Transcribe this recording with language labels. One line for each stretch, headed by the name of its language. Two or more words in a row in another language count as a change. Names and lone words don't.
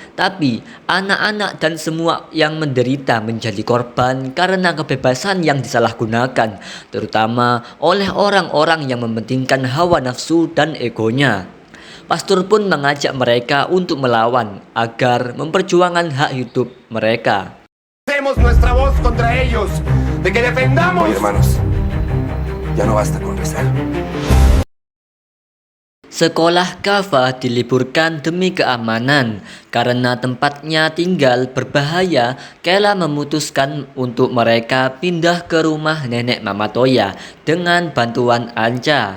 Indonesian: Tapi anak-anak dan semua yang menderita menjadi korban karena kebebasan yang disalahgunakan, terutama oleh orang-orang yang mementingkan hawa nafsu dan egonya. Pastor pun mengajak mereka untuk melawan agar memperjuangkan hak hidup mereka.
Spanish: Hacemos nuestra voz contra ellos, de que defendamos. Oye, hermanos, ya no basta con rezar.
Indonesian: Sekolah Kava diliburkan demi keamanan. Karena tempatnya tinggal berbahaya, Kayla memutuskan untuk mereka pindah ke rumah nenek Mama Toya dengan bantuan Anca.